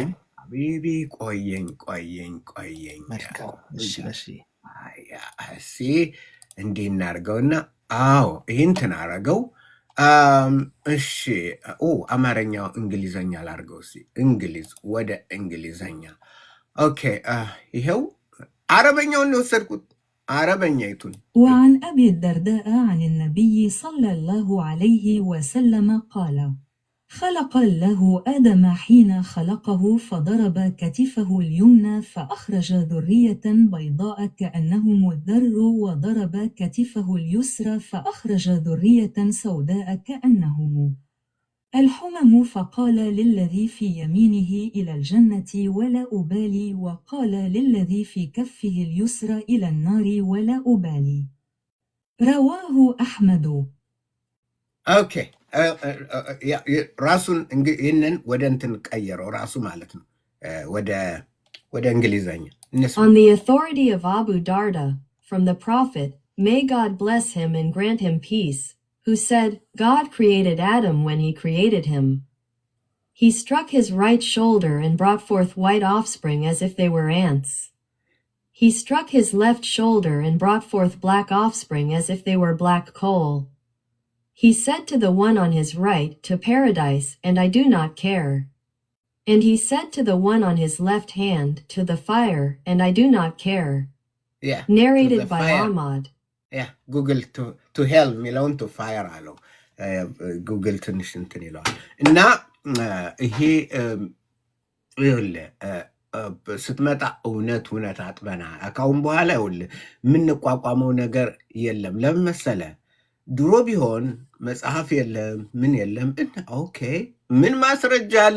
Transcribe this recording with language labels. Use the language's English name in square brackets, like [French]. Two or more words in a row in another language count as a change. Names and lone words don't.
[Amharic] ቢቢ ቆየኝ። እሺ እንዲህ እናድርገውና ይህን ትናረገው። እሺ አማርኛው እንግሊዘኛ ላድርገው። እንግሊዝ ወደ እንግሊዘኛ። ኦኬ ይኸው አረበኛውን ነው የወሰድኩት። አረበኛይቱን [Arabic] وعن أبي الدرداء عن النبي صلى الله عليه وسلم قال خلق الله آدم حين خلقه فضرب كتفه اليمنى فأخرج ذرية بيضاء كأنهم الذر وضرب كتفه اليسرى فأخرج ذرية سوداء كأنهم الحمم فقال للذي في يمينه إلى الجنة ولا أبالي وقال للذي في كفه اليسرى إلى النار ولا أبالي رواه أحمد [Amharic] اوكي ራሱን ይህንን ወደ እንትን ቀየረው ራሱ ማለት ነው ወደ እንግሊዘኛ። [English] On the authority of Abu Darda, from the Prophet, may God bless him and grant him peace, who said, God created Adam when he created him. He struck his right shoulder and brought forth white offspring as if they were ants. He struck his left shoulder and brought forth black offspring as if they were black coal. He said to the one on his right, to paradise, and I do not care. And he said to the one on his left hand, to the fire, and I do not care. Yeah, Narrated the by fire. Ahmad. Yeah, Google to hell [Amharic] ሚለውን [English] to fire [Amharic] አለው። ጉግል ትንሽ እንትን ይለዋል እና ይሄ ይኸውልህ ስትመጣ እውነት አጥበና ካሁን በኋላ ይኸውልህ የምንቋቋመው ነገር የለም። ለምን መሰለህ? ድሮ ቢሆን መጽሐፍ የለም ምን የለም። ኦኬ ምን ማስረጃ አለ?